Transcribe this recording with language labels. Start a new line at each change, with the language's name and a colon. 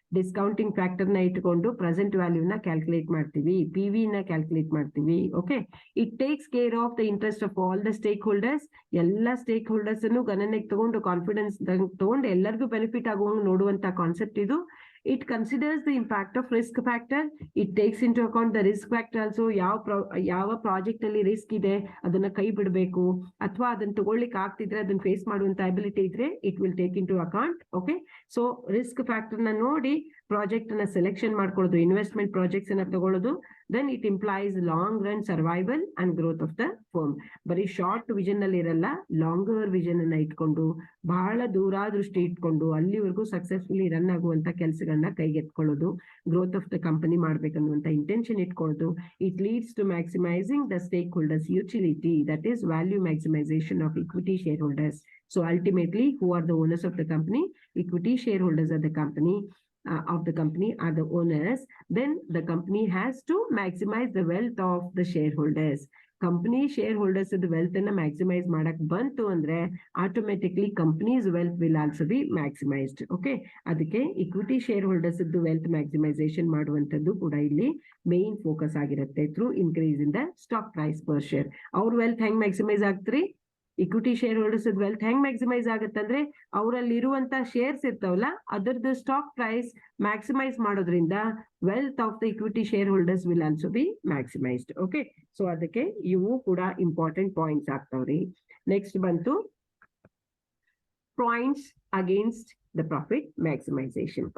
Kannada: Discounting factor ನ ಇಟ್ಕೊಂಡು present ವ್ಯಾಲ್ಯೂನ calculate ಮಾಡ್ತೀವಿ, PV ನ ಕ್ಯಾಲ್ಕುಲೇಟ್ ಮಾಡ್ತೀವಿ.
English: Okay, it takes care of the interest of all the stakeholders.
Kannada: ಎಲ್ಲ ಸ್ಟೇಕ್ ಹೋಲ್ಡರ್ಸ್ ಅನ್ನು ಗಣನೆಗೆ ತಗೊಂಡು ಕಾನ್ಫಿಡೆನ್ಸ್ ತಗೊಂಡು ಎಲ್ಲರಿಗೂ ಬೆನಿಫಿಟ್ ಆಗುವಂಗೆ ನೋಡುವಂತ ಕಾನ್ಸೆಪ್ಟ್ ಇದು.
English: It considers the impact of risk factor. It takes into account the risk factor also.
Kannada: ಯಾವ project ಅಲ್ಲಿ ರಿಸ್ಕ್ ಇದೆ ಅದನ್ನ ಕೈ ಬಿಡಬೇಕು ಅಥವಾ ಅದನ್ನ ತಗೊಳ್ಳಿಕ್ಕೆ ಆಗ್ತಿದ್ರೆ ಅದನ್ನ ಫೇಸ್ ಮಾಡುವಂತ ಅಬಿಲಿಟಿ ಇದ್ರೆ
English: It will take into account.
Kannada: Okay, so risk factor ನ ನೋಡಿ ಪ್ರಾಜೆಕ್ಟ್ ಅನ್ನ ಸೆಲೆಕ್ಷನ್ ಮಾಡ್ಕೊಳ್ಳೋದು, ಇನ್ವೆಸ್ಟ್ಮೆಂಟ್ ಪ್ರಾಜೆಕ್ಟ್ಸ್ ಅನ್ನ ತಗೊಳ್ಳೋದು.
English: Then it implies long run survival and growth of the firm.
Kannada: ಬರೀ ಶಾರ್ಟ್ ವಿಷನ್ ಅಲ್ಲಿ ಇರಲ್ಲ, ಲಾಂಗರ್ ವಿಷನ್ ಅನ್ನ ಇಟ್ಕೊಂಡು ಬಹಳ ದೂರದೃಷ್ಟಿ ಇಟ್ಕೊಂಡು ಅಲ್ಲಿವರೆಗೂ ಸಕ್ಸಸ್ಫುಲಿ ರನ್ ಆಗುವಂತ ಕೆಲಸಗಳನ್ನ ಕೈಗೆತ್ಕೊಳ್ಳೋದು,
English: growth of the company
Kannada: ಮಾಡ್ಬೇಕನ್ನುವಂತ intention ಇಟ್ಕೊಳ್ಳೋದು.
English: It leads to maximizing the stakeholders utility, that is value maximization of equity shareholders. So ultimately, who are the owners of the company? Equity shareholders of the company are the owners. Then the company has to maximize the wealth of the shareholders. Company shareholders the wealth and maximize
Kannada: madak bantu andre
English: automatically company's wealth will also be maximized. Okay, adike equity shareholders the wealth maximization
Kannada: ಮಾಡುವಂತದ್ದು ಕೂಡ ಇಲ್ಲಿ
English: main focus
Kannada: ಆಗಿರುತ್ತೆ
English: through increase in the stock price per share. Our wealth
Kannada: ಹೆಂಗ್
English: maximize ಆಗ್ತ್ರಿ?
Kannada: Equity share holders wealth ಹೆಂಗ್ maximise ಆಗುತ್ತಂದ್ರೆ ಅವರಲ್ಲಿ ಇರುವಂತ shares ಇರ್ತಾವಲ್ಲ ಅದರದ್ದು ಸ್ಟಾಕ್ ಪ್ರೈಸ್ ಮ್ಯಾಕ್ಸಿಮೈಸ್ ಮಾಡೋದ್ರಿಂದ
English: Wealth of the equity shareholders will also be maximized.
Kannada: Okay, so ಅದಕ್ಕೆ ಇವು ಕೂಡ ಇಂಪಾರ್ಟೆಂಟ್ ಪಾಯಿಂಟ್ಸ್ ಆಗ್ತಾವ್ರಿ.
English: Next ಬಂತು points against the profit maximization.